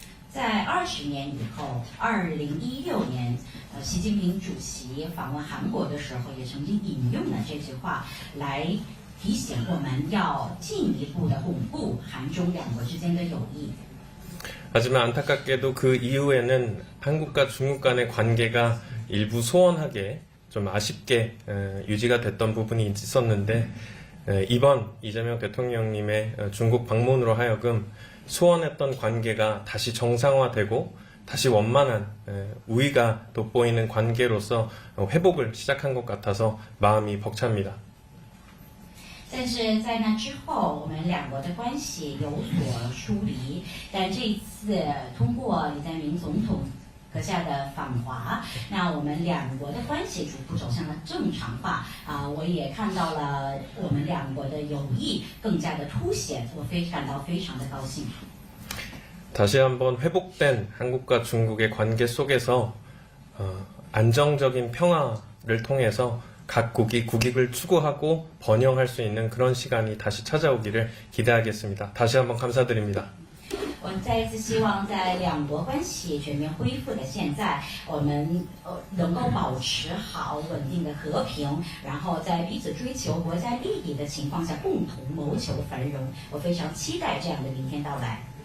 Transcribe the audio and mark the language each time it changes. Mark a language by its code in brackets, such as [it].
[zh] 在20年以后，2016年，习近平主席访问韩国的时候，也曾经引用了这句话来提醒我们要进一步的巩固韩中两国之间的友谊。 [ko] 하지만 안타깝게도 그 이후에는 한국과 중국 간의 관계가 일부 소원하게 좀 아쉽게 유지가 됐던 부분이 있었는데 이번 이재명 대통령님의 중국 방문으로 하여금 소원했던 관계가 다시 정상화되고 다시 원만한 우위가 돋보이는 관계로서 회복을 시작한 것 같아서 마음이 벅찹니다. [zh] 但是在那之后，我们两国的关系有所疏离。但这一次通过李在明总统阁下的访华，那我们两国的关系逐步走向了正常化我也看到了我们两国的友谊更加的凸显，我感到非常的高兴。 [ko] 다시 한번 회복된 한국과 중국의 관계 속에서 안정적인 평화를 통해서 각국이 국익을 추구하고 번영할 수 있는 그런 시간이 다시 찾아오기를 기대하겠습니다. 다시 한번 감사드립니다. [zh] 我再一次希望在两国关系全面恢复的现在，我们能够保持好稳定的和平，然后在彼此追求国家利益的情况下，共同谋求繁荣。我非常期待这样的明天到来。